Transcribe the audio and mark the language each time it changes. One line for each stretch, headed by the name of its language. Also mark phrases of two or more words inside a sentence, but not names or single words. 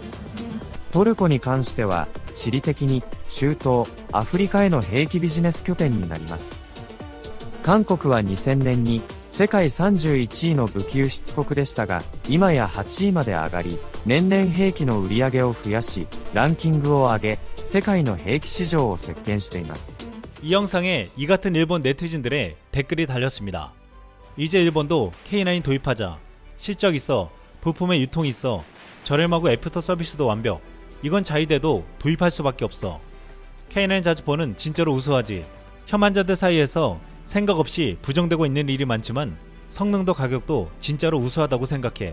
Japanese: トルコに関しては、地理的に中東、アフリカへの兵器ビジネス拠点になります。韓国は2000年に世界31位の武器輸出国でしたが、今や8位まで上がり、年々兵器の売り上げを増やし、ランキングを上げ、世界の兵器市場を席巻しています。
Korean: 이 영상에 이 같은 일본 네티즌들의 댓글이 달렸습니다. 이제 일본도 K9 도입하자. 실적 있어. 부품의 유통 있어. 저렴하고 애프터 서비스도 완벽. 이건 자위대도 도입할 수밖에 없어. K9 자주포는 진짜로 우수하지. 혐한자들 사이에서 생각 없이 부정되고 있는 일이 많지만 성능도 가격도 진짜로 우수하다고 생각해.